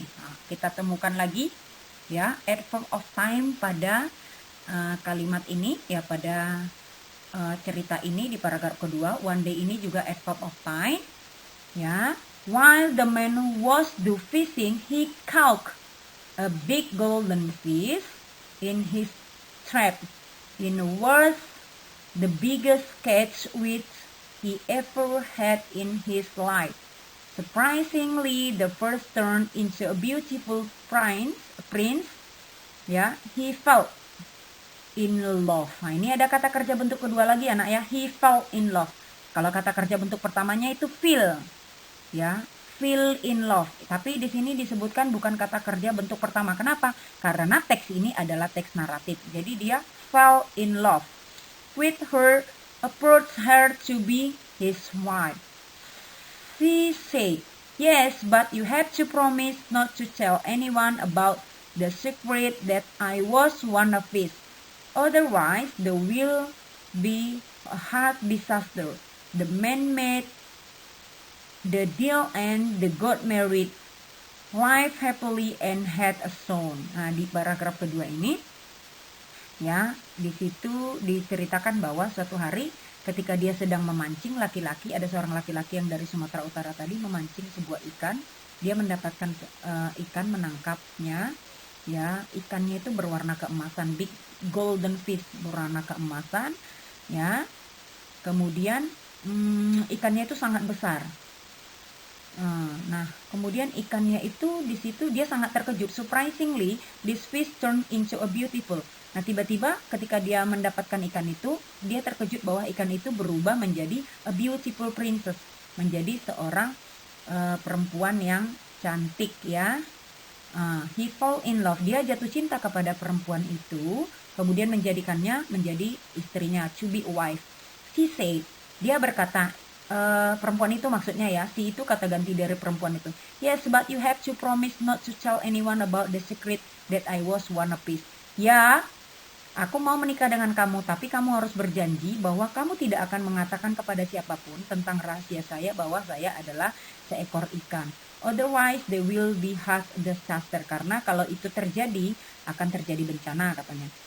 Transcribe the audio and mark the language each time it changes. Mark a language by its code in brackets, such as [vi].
[id] Nah, kita temukan lagi, ya, adverb of time pada kalimat ini, ya, pada cerita ini di paragraf kedua. [en] One day [id] ini juga [en] adverb of time, ya. While the man was do fishing, he caught a big golden fish in his trap. It was the biggest catch which he ever had in his life. Surprisingly, the first turned into a beautiful prince. Ya, he fell in love. [id] Nah, ini ada kata kerja bentuk kedua lagi, anak, ya. [en] He fell in love. [id] Kalau kata kerja bentuk pertamanya itu feel, ya, [en] feel in love. [id] Tapi di sini disebutkan bukan kata kerja bentuk pertama. Kenapa? Karena teks ini adalah teks naratif. Jadi dia [en] fell in love with her, approached her to be his wife. She said, "Yes, but you have to promise not to tell anyone about the secret that I was one of it. Otherwise, there will be a hard disaster." The man made the deal and they got married, live happily and had a son. [id] Nah, di paragraf kedua ini, ya, di situ diceritakan bahwa suatu hari ketika dia sedang memancing, ada seorang laki-laki yang dari Sumatera Utara tadi memancing sebuah ikan. Dia mendapatkan ikan, menangkapnya, ya, ikannya itu berwarna keemasan, [en] big golden fish [id] berwarna keemasan, ya. Kemudian ikannya itu sangat besar. Nah, kemudian ikannya itu di situ dia sangat terkejut. [en] Surprisingly, this fish turned into a beautiful. [id] Nah, tiba-tiba ketika dia mendapatkan ikan itu, dia terkejut bahwa ikan itu berubah menjadi [en] a beautiful princess, [id] menjadi seorang perempuan yang cantik, ya. [en] He fall in love. [id] Dia jatuh cinta kepada perempuan itu, kemudian menjadikannya menjadi istrinya, [en] to be a wife. She said, [id] dia berkata, perempuan itu maksudnya, ya, si itu kata ganti dari perempuan itu. [en] Yes, but you have to promise not to tell anyone about the secret that I was one of it. [id] Ya, aku mau menikah dengan kamu, tapi kamu harus berjanji bahwa kamu tidak akan mengatakan kepada siapapun tentang rahasia saya bahwa saya adalah seekor ikan. [en] Otherwise, there will be hard disaster. [id] Karena kalau itu terjadi, akan terjadi bencana, katanya.